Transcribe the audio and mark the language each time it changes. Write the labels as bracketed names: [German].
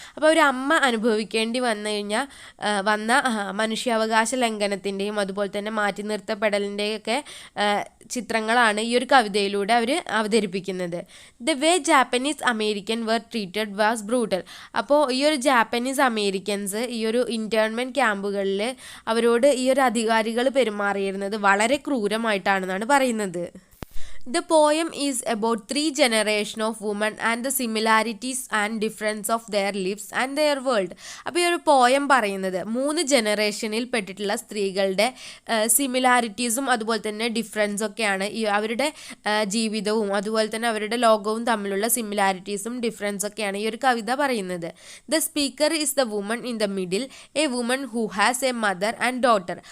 [Malayalam] അപ്പോൾ അമ്മ അനുഭവിക്കേണ്ടി വന്ന മനുഷ്യാവകാശ ലംഘനത്തിൻ്റെയും അതുപോലെ തന്നെ മാറ്റി നിർത്തപ്പെടലിൻ്റെയൊക്കെ ചിത്രങ്ങളാണ് ഈ ഒരു കവിതയിലൂടെ അവർ അവതരിപ്പിക്കുന്നത്. [English] The way Japanese American were treated was brutal. [Malayalam] അപ്പോൾ ഈ ഒരു ജാപ്പനീസ് അമേരിക്കൻസ് ഈ ഒരു ഇൻറ്റേൺമെൻറ്റ് ക്യാമ്പുകളിൽ അവരോട് ഈ ഒരു അധികാരികൾ പെരുമാറിയിരുന്നത് വളരെ ക്രൂരമായിട്ടാണെന്നാണ് പറയുന്നത്. [English] The poem is about 3 generations of women and the similarities and difference of their lives and their world. [Malayalam] അപ്പോൾ ഈ ഒരു പോയം പറയുന്നത് 3 ജനറേഷനിൽ പെട്ടിട്ടുള്ള സ്ത്രീകളുടെ സിമിലാരിറ്റീസും അതുപോലെ തന്നെ ഡിഫറൻസ് ഒക്കെയാണ് ഈ അവരുടെ ജീവിതവും അതുപോലെ തന്നെ അവരുടെ ലോകവും തമ്മിലുള്ള സിമിലാരിറ്റീസും ഡിഫറൻസ് ഒക്കെയാണ് ഈ ഒരു കവിത പറയുന്നത്. [English] The speaker is the woman in the middle, a woman who has a mother and daughter.